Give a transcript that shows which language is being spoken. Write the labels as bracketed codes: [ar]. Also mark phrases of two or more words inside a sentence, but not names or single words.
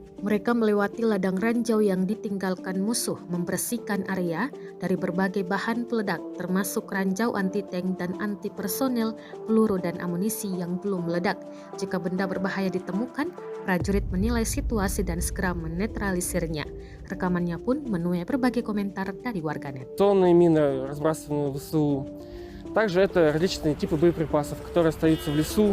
[id] Mereka melewati ladang ranjau yang ditinggalkan musuh, membersihkan area dari berbagai bahan peledak, termasuk ranjau anti-tank dan anti-personel, peluru dan amunisi yang belum meledak. Jika benda berbahaya ditemukan, prajurit menilai situasi dan segera menetralisirnya. Rekamannya pun menuai berbagai komentar dari warganet. [ru] Тонны мины разбрасываны в ВСУ. Также это различные типы боеприпасов, которые остаются в лесу.